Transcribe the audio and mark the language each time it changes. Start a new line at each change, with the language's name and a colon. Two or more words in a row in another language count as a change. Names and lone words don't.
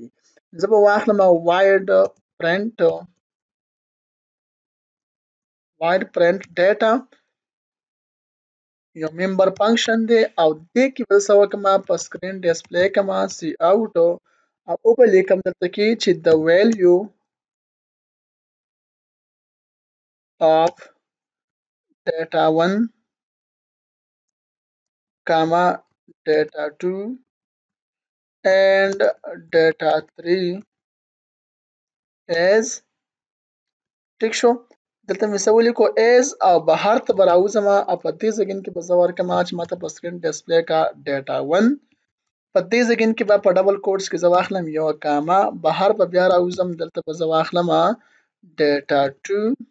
Pashto: زه به واخلم
English: void print data
Pashto: یو
English: member function
Pashto: دی او دې کې به څه وکم په
English: screen display
Pashto: کما سی اوټ او په لیکم دلته کې چې د ویلیو
English: of data 1 comma data 2 and data 3 is
Pashto: ټیک شو. دلته مې څه ولیکو ایز او بهر ته به راوځمه او په دې ځګین کې به زه ورکړم چې ماته په
English: screen display
Pashto: کا ډیټا 1 په دې ځګین کې به په
English: double quotes
Pashto: کې زه واخلم یو کاما بهر به بیا راوځم دلته به زه واخلم ډیټا 2